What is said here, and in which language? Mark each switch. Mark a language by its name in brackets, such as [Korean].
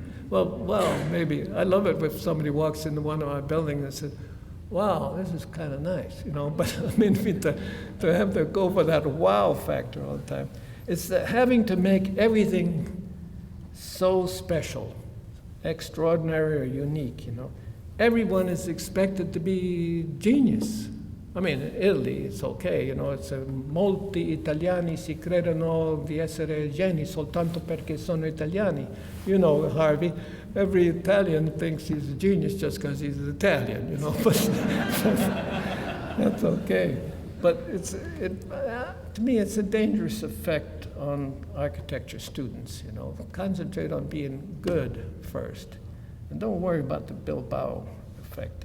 [English] Well, maybe I love it if somebody walks into one of my buildings and says, "Wow, this is kind of nice," But I mean, to have to go for that wow factor all the time, it's having to make everything so special, extraordinary, or unique. Everyone is expected to be genius, I mean, in Italy, it's okay, it's [Italian] molti italiani si credono di essere geni soltanto perché sono italiani. [English] You know, Harvey, every Italian thinks he's a genius just because he's Italian, but that's okay. But to me, it's a dangerous effect on architecture students, Concentrate on being good first, and don't worry about the Bilbao effect.